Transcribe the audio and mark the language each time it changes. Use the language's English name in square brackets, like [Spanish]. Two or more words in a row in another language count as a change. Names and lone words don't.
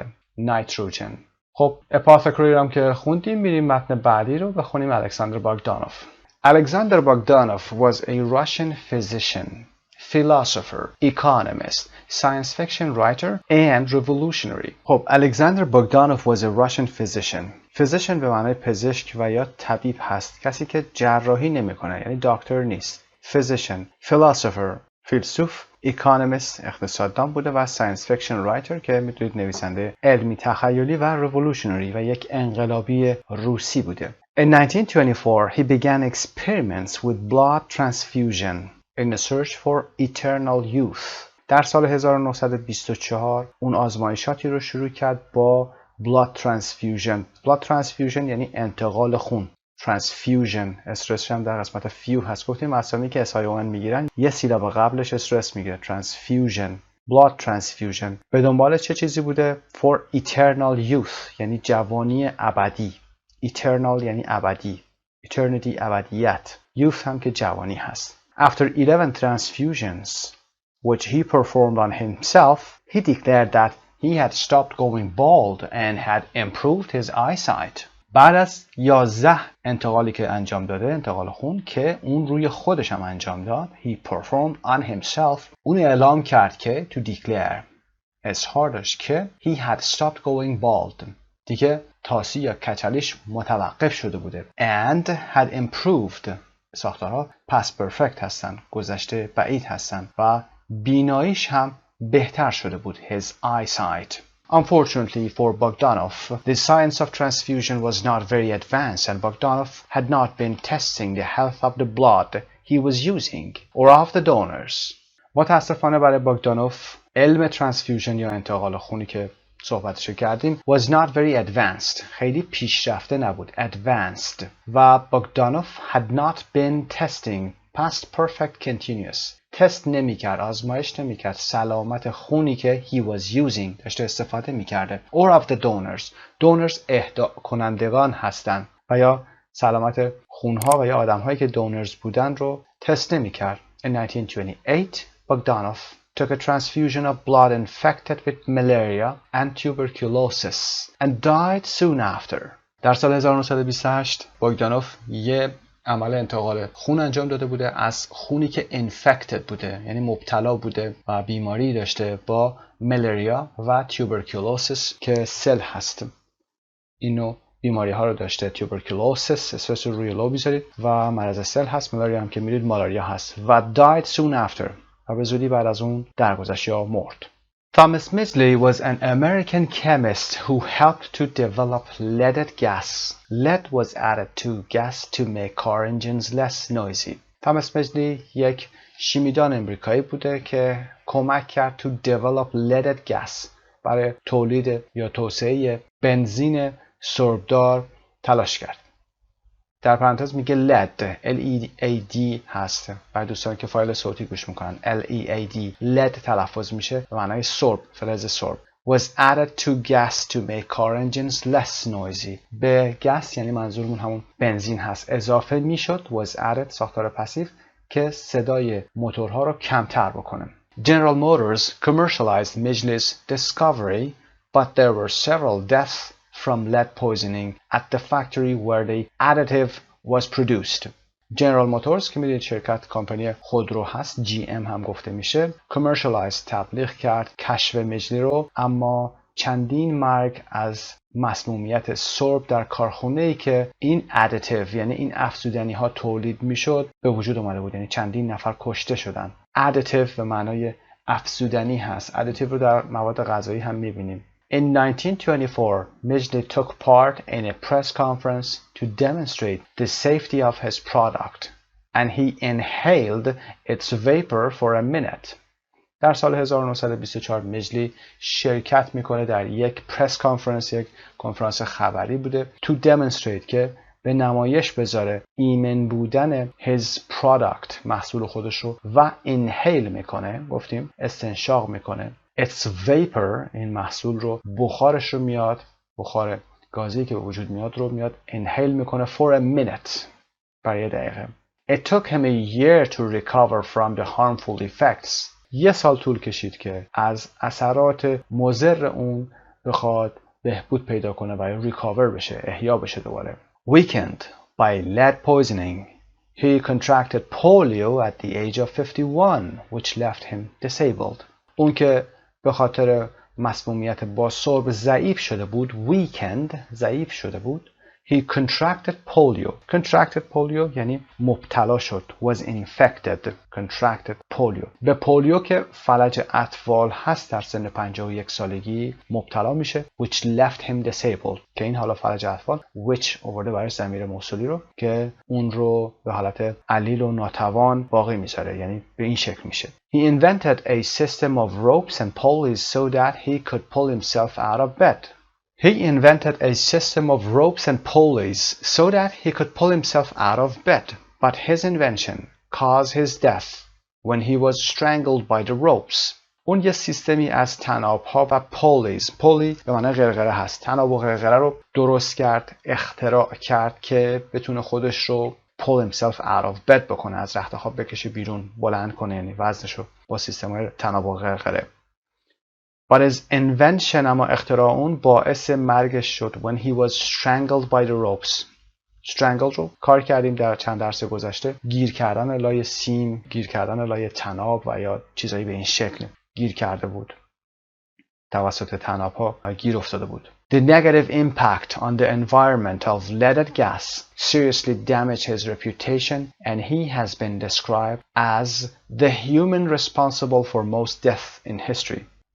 [English] nitrogen. [Persian] خب اپاثکری هم که خوندیم، میریم متن بعدی رو بخونیم. الکساندر باگدانوف. [English] Alexander Bogdanov was a Russian physician, philosopher, economist, science fiction writer and revolutionary. خب Alexander Bogdanov was a Russian physician. [Persian] physician به معنی پزشک و یا طبیب هست، کسی که جراحی نمیکنه یعنی دکتر نیست. physician. philosopher فیلسوف. economist اقتصاددان بوده و [English] science fiction writer [Persian] که میتونید نویسنده علمی تخیلی و revolutionary و یک انقلابی روسی بوده. [English] In 1924 he began experiments with blood transfusion in a search for eternal youth. [Persian] در سال 1924 اون آزمایشاتی رو شروع کرد با [English] blood transfusion. blood transfusion [Persian] یعنی انتقال خون. transfusion استرسش هم در قسمت فیو هست. گفتیم اسامی که SION میگیرن یه سیلاب قبلش استرس میگیره. [English] transfusion. blood transfusion [Persian] به دنبال چه چیزی بوده؟ [English] for eternal youth [Persian] یعنی جوانی ابدی. eternal یعنی ابدی. eternity ابدیت. youth هم که جوانی هست. [English] After 11 transfusions which he performed on himself, he declared that he had stopped going bald and had improved his eyesight. [Persian] بعد از 11 انتقالی که انجام داده، انتقال خون که اون روی خودش هم انجام داد، [English] he performed on himself، [Persian] اون اعلام کرد که [English] to declare [Persian] اظهار داشت که [English] he had stopped going bald، [Persian] دیگه تاسی یا کچلیش متوقف شده بوده. [English] and had improved، [Persian] ساختارها [English] past perfect [Persian] هستن، گذشته بعید هستن و بیناییش هم بهتر شده بود. [English] his eyesight. Unfortunately for Bogdanov, the science of transfusion was not very advanced and Bogdanov had not been testing the health of the blood he was using or of the donors. [Persian] متاسفانه برای باگدانوف علم ترانسفیوژن یا انتقال خونی که صحبتشو کردیم [English] was not very advanced. [Persian] خیلی پیشرفته نبود. Advanced. و باگدانوف [English] had not been testing past perfect continuous. [Persian] تست نمیکرد، آزمایش نمیکرد سلامت خونی که [English] he was using [Persian] داشته استفاده میکرده. [English] Or of the donors. Donors [Persian] اهدا کنندگان هستند و یا سلامت خونها و یا آدمهایی که donors بودن رو تست نمیکرد. [English] In 1928, Bogdanov took a transfusion of blood infected with malaria and tuberculosis and died soon after. [Persian] در سال 1928 باگدانوف یه عمل انتقال خون انجام داده بوده از خونی که infected بوده، یعنی مبتلا بوده و بیماری داشته با ملاریا و tuberculosis که سل هست. اینو بیماری ها رو داشته. tuberculosis اسمش رو روی لو بیذارید و مرض سل هست. ملاریا هم که میرید مالاریا هست. و [English] died soon after [Persian] و به زودی بعد از اون درگذشت یا مرد. [English] Thomas Midgley was an American chemist who helped to develop leaded gas. Lead was added to gas to make car engines less noisy. [Persian] Thomas Midgley یک شیمیدان امریکایی بوده که کمک کرد [English] to develop leaded gas [Persian] برای تولید یا توسعه بنزین سربدار تلاش کرد. در پرانتز میگه [English] lead L-E-A-D [Persian] هست. برای دوستان که فایل صوتی گوش میکنن [English] L-E-A-D lead [Persian] تلفظ میشه به معنای سرب، فلز سرب. [English] was added to gas to make car engines less noisy. [Persian] به گس یعنی منظورمون همون بنزین هست اضافه میشد. [English] was added [Persian] ساختار پسیو که صدای موتورها رو کمتر بکنه. [English] General Motors commercialized Midgley's discovery but there were several deaths from lead poisoning at the factory where the additive was produced. [Persian] General Motors که میدونید شرکت کمپانی خودرو هست، GM هم گفته میشه، commercialize تبلیغ کرد کشف میدگلی رو، اما چندین مرگ از مسمومیت سرب در کارخونه‌ای که این additive یعنی این افزودنی ها تولید میشد به وجود اومده بود. یعنی چندین نفر کشته شدن. additive به معنای افزودنی هست. additive رو در مواد غذایی هم میبینیم. [English] In 1924, Midgley took part in a press conference to demonstrate the safety of his product, and he inhaled its vapor for a minute. [Persian] در سال 1924 میدگلی شرکت میکنه در یک پرس کانفرنس، یک کنفرانس خبری بوده [English] to demonstrate [Persian] که به نمایش بذاره ایمن بودن [English] his product [Persian] محصول خودش رو و inhale میکنه، گفتیم استنشاق میکنه. [English] Its vapor [Persian] این محصول رو بخارش رو میاد، بخار گازی که به وجود میاد رو میاد inhale میکنه [English] for a minute [Persian] برای دقیقه. [English] It took him a year to recover from the harmful effects. [Persian] یه سال طول کشید که از اثرات مضر اون بخواد بهبود پیدا کنه و ریکاور بشه، احیا بشه دوباره. [English] Weakened by lead poisoning, he contracted polio at the age of 51, which left him disabled. [Persian] اون که به خاطر مسمومیت با سرب ضعیف شده بود، weakened ضعیف شده بود. [English] He contracted polio. Contracted polio یعنی مبتلا شد. Was infected. Contracted polio. [Persian] به پولیو که فلج اطفال هست در سن 51 سالگی مبتلا میشه. [English] Which left him disabled. [Persian] که این حالا فلج اطفال which آورده برای ضمیر موصولی رو که اون رو به حالت علیل و ناتوان باقی میذاره. یعنی به این شکل میشه. [English] He invented a system of ropes and pulleys so that he could pull himself out of bed. He invented a system of ropes and pulleys so that he could pull himself out of bed, but his invention caused his death when he was strangled by the ropes. [Persian] اون یه سیستمی از طناب‌ها و پولیز، پولی به معنی قرقره هست، طناب و قرقره رو درست کرد، اختراع کرد که بتونه خودش رو [English] pull himself out of bed [Persian] بکنه، از رخت خواب بکشه بیرون، بلند کنه، یعنی وزنش رو با سیستم‌های طناب و قرقره. [English] But his invention [Persian] اما اختراع اون باعث مرگش شد [English] when he was strangled by the ropes. [Persian] strangled رو کار کردیم در چند درس گذشته، گیر کردن لای سیم، گیر کردن لای طناب و یا چیزایی به این شکل گیر کرده بود. توسط طناب‌ها گیر افتاده بود. [English] The negative impact on the environment of leaded gas seriously damaged his reputation and he has been described as the human responsible for most death in history.